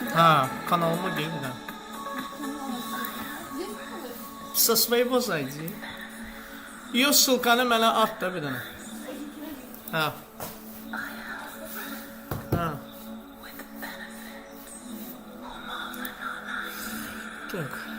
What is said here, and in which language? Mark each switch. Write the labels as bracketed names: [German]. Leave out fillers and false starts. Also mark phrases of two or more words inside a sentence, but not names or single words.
[Russian] Канал Муди, да. Со своего зайди. [Azerbaijani] Yo, ссылканы mənə at da bir dənə. Hə. Hə. [Russian] Так.